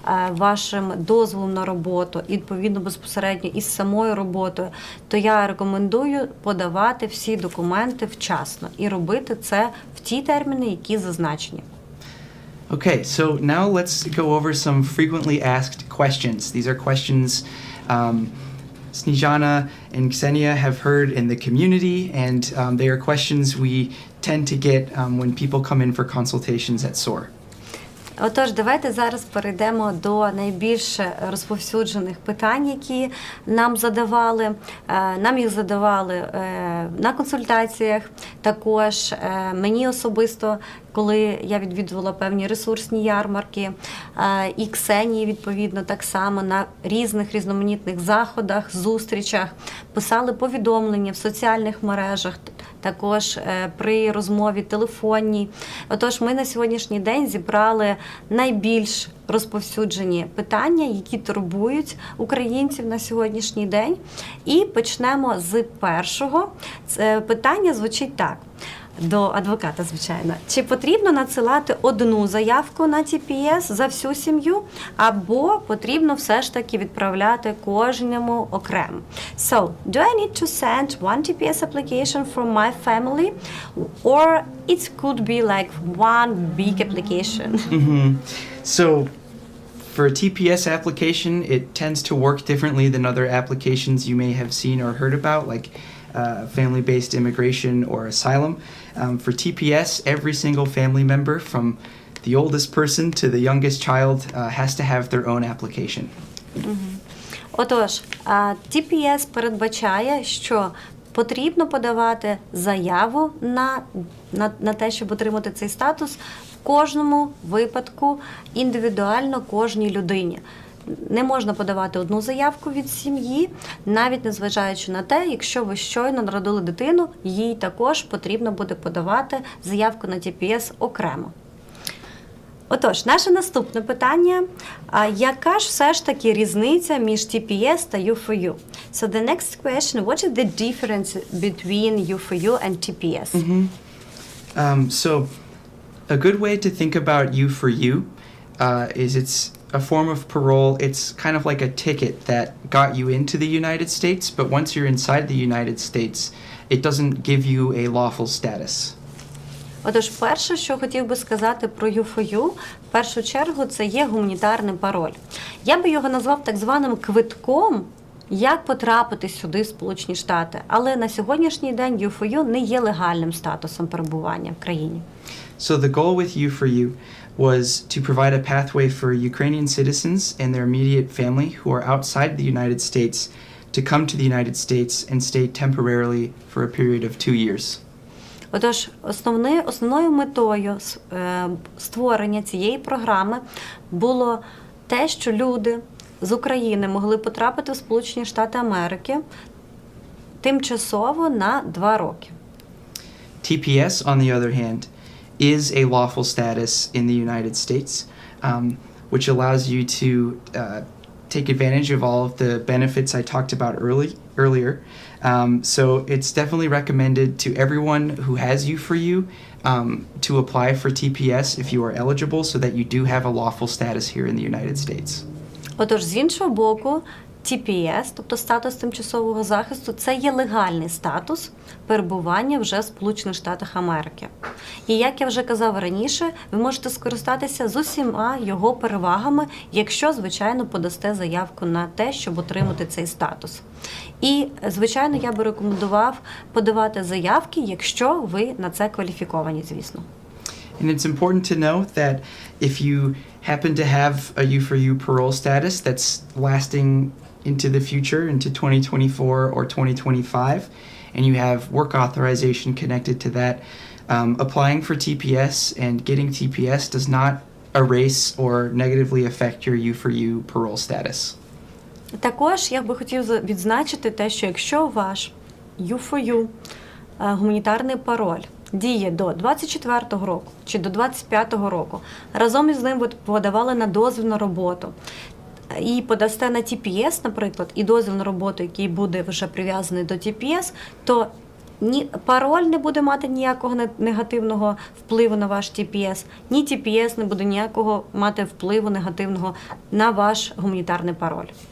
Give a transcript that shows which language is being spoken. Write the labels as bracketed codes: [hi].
[uk] вашим дозволом на роботу і, відповідно, безпосередньо із самою роботою, то я рекомендую подавати всі документи вчасно і робити це в ті терміни, які зазначені. [en] Okay, so now let's go over some frequently asked questions. These are questions Sніжана and Ksenia have heard in the community, and they are questions we tend to get when people come in for consultations at SOAR. [uk] Отож, давайте зараз перейдемо до найбільш розповсюджених питань, які нам задавали. Нам їх задавали на консультаціях, також мені особисто, коли я відвідувала певні ресурсні ярмарки, і Ксенії, відповідно, так само на різних різноманітних заходах, зустрічах, писали повідомлення в соціальних мережах, також при розмові телефонній. Отож, ми на сьогоднішній день зібрали найбільш розповсюджені питання, які турбують українців на сьогоднішній день. І почнемо з першого. Це питання звучить так. До адвоката, звичайно. Чи потрібно надсилати одну заявку на TPS за всю сім'ю, або потрібно все ж таки відправляти кожному окремо? [en] So, do I need to send one TPS application from my family, or it could be like one big application? So, for a TPS application, it tends to work differently than other applications you may have seen or heard about, like family-based immigration or asylum. For TPS, every single family member, from the oldest person to the youngest child, has to have their own application. [uk] Отож, TPS передбачає, що потрібно подавати заяву на те, щоб отримати цей статус в кожному випадку індивідуально кожній людині. Не можна подавати одну заявку від сім'ї, навіть незважаючи на те, якщо ви щойно народили дитину, їй також потрібно буде подавати заявку на TPS окремо. Отож, наше наступне питання. Яка ж все ж таки різниця між TPS та U4U? [en] So the next question, what is the difference between U4U and TPS? So a good way to think about U4U is it's a form of parole. It's kind of like a ticket that got you into the United States, but once you're inside the United States, it doesn't give you a lawful status. [uk] Отож, перше, що хотів би сказати про U4U, в першу чергу, це є гуманітарний пароль. Я би його назвав так званим квитком, як потрапити сюди, в Сполучені Штати. Але на сьогоднішній день U4U не є легальним статусом перебування в країні. [en] So the goal with U4U was to provide a pathway for Ukrainian citizens and their immediate family who are outside the United States to come to the United States and stay temporarily for a period of 2 years. [uk] Отож, основною метою створення цієї програми було те, що люди з України могли потрапити в Сполучені Штати Америки тимчасово на 2 роки. [en] TPS, on the other hand, is a lawful status in the United States, which allows you to take advantage of all of the benefits I talked about earlier. So it's definitely recommended to everyone who has U4U to apply for TPS if you are eligible, so that you do have a lawful status here in the United States. [uk] Отож, з іншого боку, TPS, тобто статус тимчасового захисту, це є легальний статус перебування вже в Сполучених Штатах Америки. І як я вже казав раніше, ви можете скористатися з усіма його перевагами, якщо, звичайно, подасте заявку на те, щоб отримати цей статус. І, звичайно, я би рекомендував подавати заявки, якщо ви на це кваліфіковані, звісно. [en] And it's important to know that if you happen to have a U4U parole status that's lasting into the future, into 2024 or 2025, and you have work authorization connected to that, applying for TPS and getting TPS does not erase or negatively affect your U4U parole status. [uk] Також я би хотів відзначити те, що якщо ваш U4U гуманітарний пароль діє до 24-го року чи до 25-го року, разом із ним ви подавали на дозвіл на роботу, і подасте на TPS, наприклад, і дозвіл на роботу, який буде вже прив'язаний до TPS, то ні пароль не буде мати ніякого негативного впливу на ваш TPS, ні TPS не буде ніякого мати впливу негативного на ваш гуманітарний пароль.